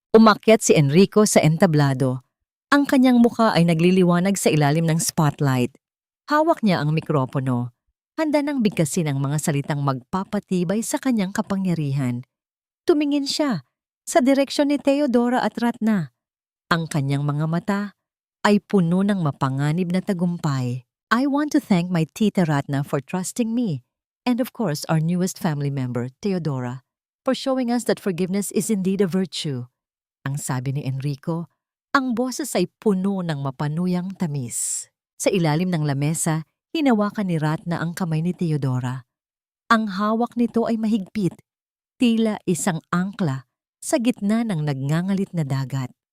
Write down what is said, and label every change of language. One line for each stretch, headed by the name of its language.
Filipino: Umakyat si Enrico sa entablado. Ang kanyang mukha ay nagliliwanag sa ilalim ng spotlight. Hawak niya ang mikropono. Handa nang bigkasin ang mga salitang magpapatibay sa kanyang kapangyarihan. Tumingin siya sa direksyon ni Theodora at Ratna. Ang kanyang mga mata ay puno ng mapanganib na tagumpay.
English: I want to thank my Tita Ratna for trusting me, and of course our newest family member, Theodora, for showing us that forgiveness is indeed a virtue.
Filipino: Ang sabi ni Enrico, ang boses ay puno ng mapanuyang tamis. Sa ilalim ng lamesa, hinawakan ni Ratna ang kamay ni Theodora. Ang hawak nito ay mahigpit, tila isang angkla sa gitna ng nagngangalit na dagat.